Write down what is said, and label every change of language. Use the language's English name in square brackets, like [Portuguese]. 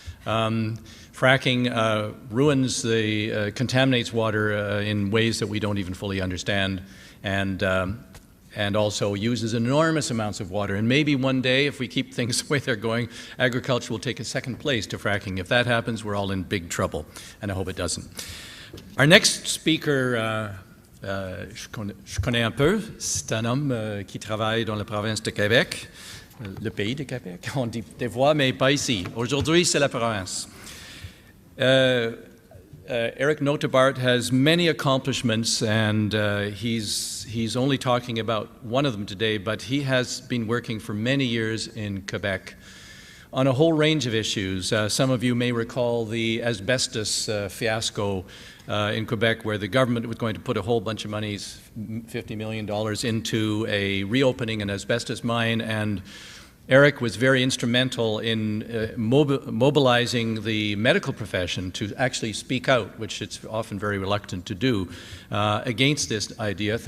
[English] Fracking ruins contaminates water in ways that we don't even fully understand, and also uses enormous amounts of water. And maybe one day, if we keep things the way they're going, agriculture will take a second place to fracking. If that happens, we're all in big trouble, and I hope it doesn't. Our next speaker, [French] je connais un peu, c'est un homme qui travaille dans la province de Québec, le pays de Québec. On dit des fois, mais pas ici. Aujourd'hui, c'est la province. [English] Eric Notebaert has many accomplishments, and he's only talking about one of them today, but he has been working for many years in Quebec on a whole range of issues. Some of you may recall the asbestos fiasco in Quebec, where the government was going to put a whole bunch of money, $50 million, into a reopening an asbestos mine, and Eric was very instrumental in mobilizing the medical profession to actually speak out, which it's often very reluctant to do, against this idea.